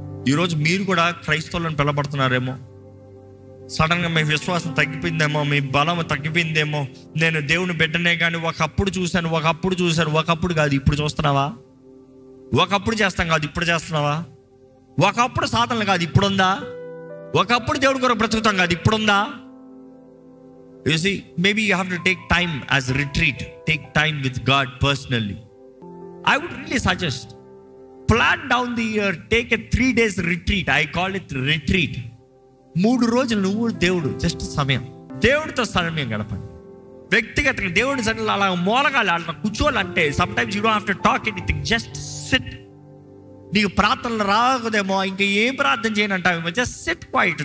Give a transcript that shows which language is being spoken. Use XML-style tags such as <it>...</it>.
<te>ఈరోజు మీరు కూడా క్రైస్తవులను పిలబడుతున్నారేమో. సడన్గా మీ విశ్వాసం తగ్గిపోయిందేమో, మీ బలం తగ్గిపోయిందేమో. నేను దేవుని బిడ్డనే కానీ ఒకప్పుడు చూశాను, ఒకప్పుడు కాదు ఇప్పుడు చూస్తున్నావా? ఒకప్పుడు చేస్తాం కాదు ఇప్పుడు చేస్తున్నావా? ఒకప్పుడు సాధనలు కాదు ఇప్పుడుందా? ఒకప్పుడు దేవుడి కొరకు బ్రతుకుతాం కాదు ఇప్పుడుందా?</te> <en>You see, maybe you have to take time as a retreat. Take time with God personally. I would really suggest, plan down the year, take a 3 days retreat. I call it retreat.</en> <te>3 రోజులు నువ్వు దేవుడు just సమయం, దేవుడితో సమయం గడపండి. వ్యక్తిగతంగా దేవుడి సన్నిధిలో అలా మూలగాలి, అలా కూర్చోవాలంటే</te> <en>Sometimes you don't have to talk anything, just sit.</en> <te>నీకు ప్రార్థనలు రాకదేమో, ఇంకా ఏం ప్రార్థన చేయనంటావేమో,</te> <en>Just sit quiet.</en>